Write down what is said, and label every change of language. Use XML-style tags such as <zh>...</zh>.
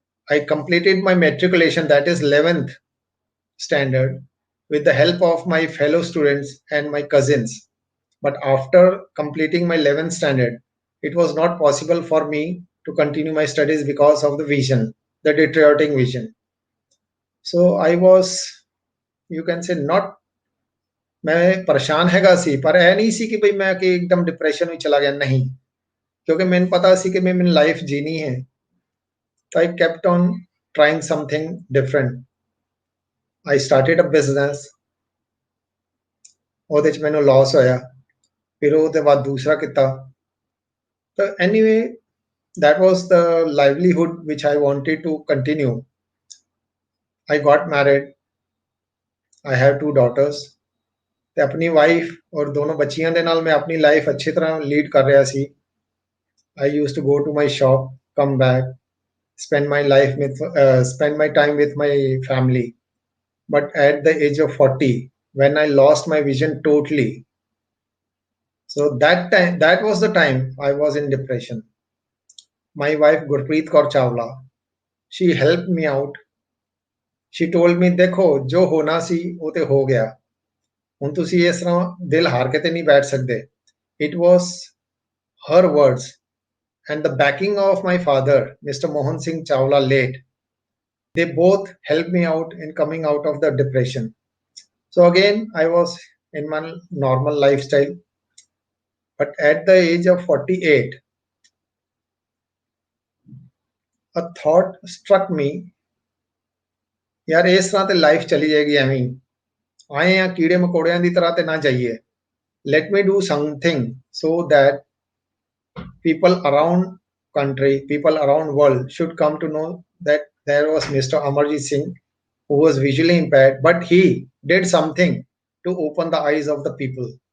<en>I completed my matriculation, that is 11th standard, with the help of my fellow students and my cousins. But after completing my 11th standard, it was not possible for me to continue my studies because of the vision, the deteriorating vision. So I was, you can say, not,</en> <hi>मैं परेशान हैगा सी पर ऐ नहीं सी कि भाई मैं कि एकदम डिप्रेशन में चला गया, नहीं, क्योंकि मैंने पता सी कि मैं मेरी लाइफ जीनी है.</hi> <en>So I kept on trying something different. I started a business.</en> <pa>ਉਹਦੇ ਚ ਮੈਨੂੰ ਲਾਸ ਹੋਇਆ, ਫਿਰ ਉਹਦੇ ਬਾਅਦ ਦੂਸਰਾ ਕੀਤਾ.</pa> <en>So anyway, that was the livelihood which I wanted to continue. I got married. I have 2 daughters.</en> <pa>ਤੇ ਆਪਣੀ ਵਾਈਫ ਔਰ ਦੋਨੋਂ ਬੱਚੀਆਂ ਦੇ ਨਾਲ ਮੈਂ ਆਪਣੀ ਲਾਈਫ ਅੱਛੀ ਤਰ੍ਹਾਂ ਲੀਡ ਕਰ ਰਿਹਾ ਸੀ.</pa> <en>I used to go to my shop, come back, spend my time with my family. But at the age of 40, when I lost my vision totally, so that was the time I was in depression. My wife Gurpreet Kaur Chawla, she helped me out. She told me,</en> <hi>देखो जो होना सी वो ते हो गया,</hi> <pa>ਹੁਣ ਤੁਸੀਂ ਇਸ ਤਰ੍ਹਾਂ ਦਿਲ ਹਾਰ ਕੇ ਤੇ ਨਹੀਂ ਬੈਠ ਸਕਦੇ.</pa> <en>It was her words and the backing of my father, Mr. Mohan Singh Chawla late. They both helped me out in coming out of the depression. So again, I was in my normal lifestyle. But at the age of 48, a thought struck me,</en> <hi>यार इस तरह ते life चली जाएगी</hi> <pa>ਐਵੇਂ ਹੀ, ਆਏ ਆ ਕੀੜੇ ਮਕੌੜਿਆਂ ਦੀ ਤਰ੍ਹਾਂ ਤੇ ਨਾ ਜਾਈਏ.</pa> <en>Let me do something so that people around country, people around world should come to know that there was Mr. Amarjit Singh who was visually impaired, but he did something to open the eyes of the people.</en>